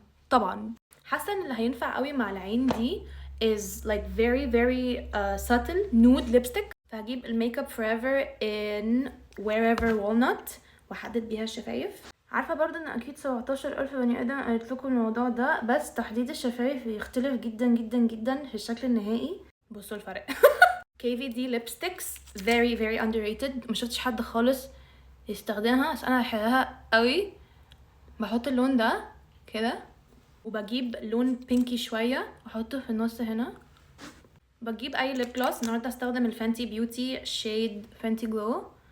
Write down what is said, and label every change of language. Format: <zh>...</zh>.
<ar>طبعا حاسه ان اللي هينفع قوي مع العين دي</ar> <en>is like very subtle nude lipstick.</en> <ar>فهجيب الميك اب forever in wherever walnut واحدد بيها الشفايف. عارفه برضه ان اكيد 17000 بني ادم قالت لكم الموضوع ده، بس تحديد الشفايف بيختلف جدا في الشكل النهائي. بصوا الفرق.</ar> <en>KVD lipsticks very underrated.</en> <ar>ما شفتش حد خالص يستخدمها، بس انا بحبها قوي. بحط اللون ده كده، وبجيب لون بينكي شويه واحطه في النص هنا. بجيب اي ليب جلوس. النهارده استخدم الفانتي بيوتي شيد فانتي جلو.</ar>